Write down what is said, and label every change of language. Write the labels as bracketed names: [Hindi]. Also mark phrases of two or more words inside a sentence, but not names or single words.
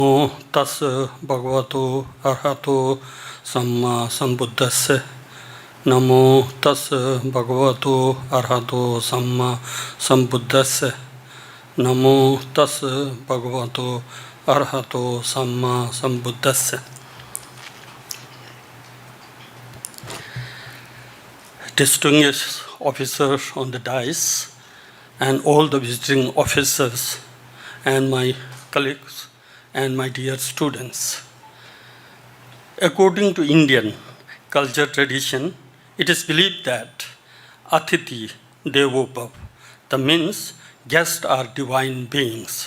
[Pali] Namo tassa bhagavato arahato samma sambuddhassa. Namo tassa bhagavato arahato samma sambuddhassa. Namo tassa bhagavato arahato samma sambuddhassa. [English] Distinguished officers on the dais and all the visiting officers and my colleagues and my dear students. According to Indian culture tradition, it is believed that [Sanskrit] Atithi Devo Bhav, [English] that means guests are divine beings.